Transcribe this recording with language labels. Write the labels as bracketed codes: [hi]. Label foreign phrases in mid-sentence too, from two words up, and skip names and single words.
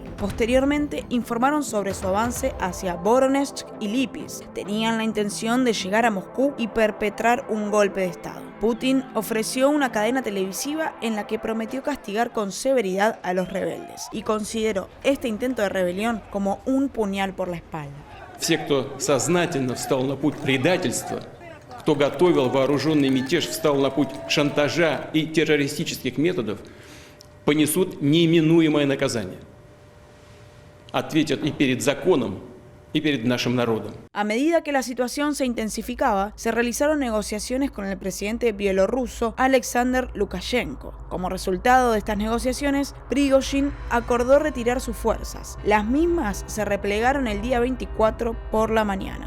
[es] Posteriormente, informaron sobre su avance hacia Voronezh y Lipetsk. Tenían la intención de llegar a Moscú y perpetrar un golpe de Estado. Putin ofreció una cadena televisiva en la que prometió castigar con severidad a los rebeldes y consideró este intento de rebelión como un puñal por la espalda. [ru] Все, кто сознательно встал на путь предательства, кто готовил вооруженный мятеж, встал на путь шантажа и террористических методов, понесут неименуемое наказание. Ответят и перед законом, y перед нашим народом. [es] A medida que la situación se intensificaba, se realizaron negociaciones con el presidente bielorruso Alexander Lukashenko. Como resultado de estas negociaciones, Prigozhin acordó retirar sus fuerzas. Las mismas se replegaron el día 24 por la mañana.